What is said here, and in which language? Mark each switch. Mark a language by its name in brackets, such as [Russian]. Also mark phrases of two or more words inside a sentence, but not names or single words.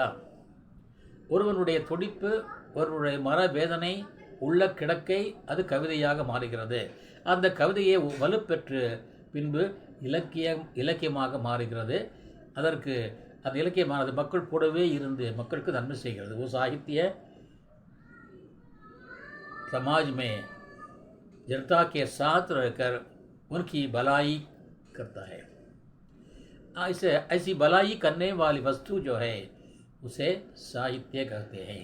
[Tamil] ஒருவனுடைய துடிப்பு, ஒருவனுடைய மனவேதனை, உள்ள கிடக்கை அது கவிதையாக மாறுகிறது. அந்த கவிதையை வலுப்பெற்று பின்பு இலக்கியமாக மாறுகிறது. அதற்கு அந்த இலக்கியமானது மக்கள் கூடவே இருந்து மக்களுக்கு நன்மை செய்கிறது. [Hindi] वो साहित्य समाज में जनता के साथ रहकर उनकी भलाई करता है. ऐसी भलाई करने वाली वस्तु जो है उसे साहित्य कहते हैं.